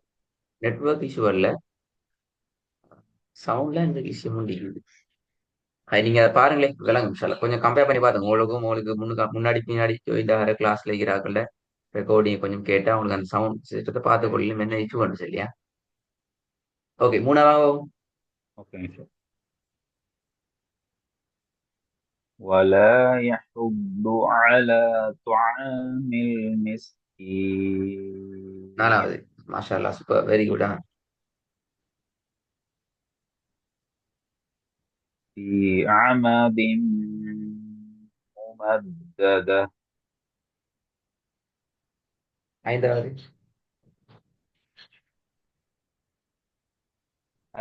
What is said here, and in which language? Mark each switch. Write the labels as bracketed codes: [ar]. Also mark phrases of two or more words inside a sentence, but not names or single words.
[en] network issue [ta] இல்ல, சவுண்ட்ல இந்த இஷ்யூ முடியுது. அது நீங்க அதை பாருங்களேன் விளங்கும் [ar] إن شاء الله. [ta] கொஞ்சம் கம்பேர் பண்ணி பாருங்க. உங்களுக்கு முன்னாடி பின்னாடி இந்த கிளாஸ்ல இருக்கிறாங்கல்ல ரெக்கார்டிங் கொஞ்சம் கேட்டா உங்களுக்கு அந்த [en] sound system [ta] பார்த்து சரிங்க. கொள்ளும் என்ன இஷ்யூ வந்து சரியா? ஓகே, மூணாவது. [en] okay sir. [ar] ولا يحض على طعام المسكين. [ta] நாலாவது. [ar] ما شاء الله, [en] super, very good. [ar] في عمد ممددة. [ta] ஐந்தாவது.